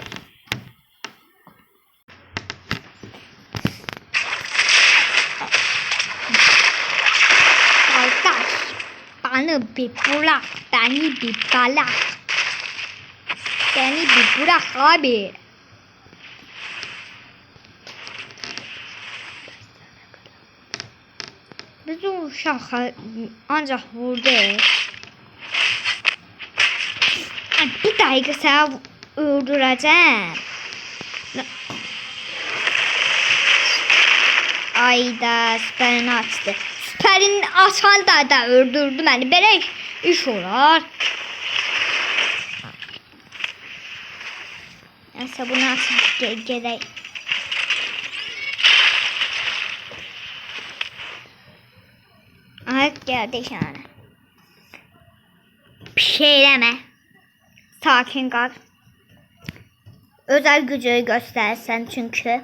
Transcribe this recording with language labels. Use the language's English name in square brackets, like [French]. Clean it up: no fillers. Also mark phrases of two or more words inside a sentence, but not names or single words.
[Turkish] Kardeş. Beni bir bırak. Beni bir bırak. Beni bir bırak abi. [Azerbaijani] Bizim uşaq ancaq vurdu. Bir dəqiqə səni öldürəcəm. Ayda süpərini açdı. Süpərini açan da öldürdü məni. Belə iş olar. Nəysə bunu açaq gedək. [Turkish] Ayak geldi yani. Bir şey deme. Sakin kal. Özel gücünü göstersen çünkü.